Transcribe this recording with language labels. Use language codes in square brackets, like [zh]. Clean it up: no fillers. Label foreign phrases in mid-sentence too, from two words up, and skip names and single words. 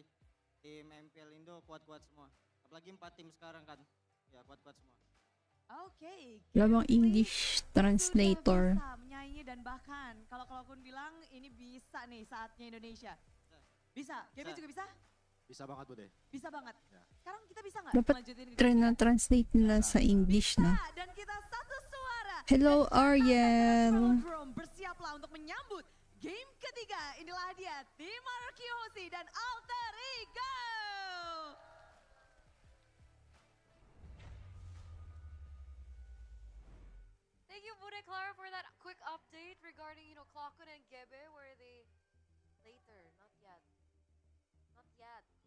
[id] Tim MPL Indo kuat-kuat semua. Apalagi 4 tim sekarang kan, ya kuat-kuat semua. Oke. [tl] Wala bang [en] English translator. [id] Bisa menyaingi dan bahkan kalau Klokun bilang ini bisa nih saatnya Indonesia. Bisa, GB juga bisa? Bisa banget Bude. Bisa banget. Ya. Sekarang kita bisa nggak Dapat lanjutin ke [tl] try na translate nila sa English na. [id] Dan kita satu suara. Hello Ariel. Bersiaplah untuk menyambut game ketiga. Inilah dia tim RRQ dan Alter Ego. [en] Thank you, Bude Clara, for that quick update regarding, Klokun and Gebe. Where are they later? Not yet. Not yet.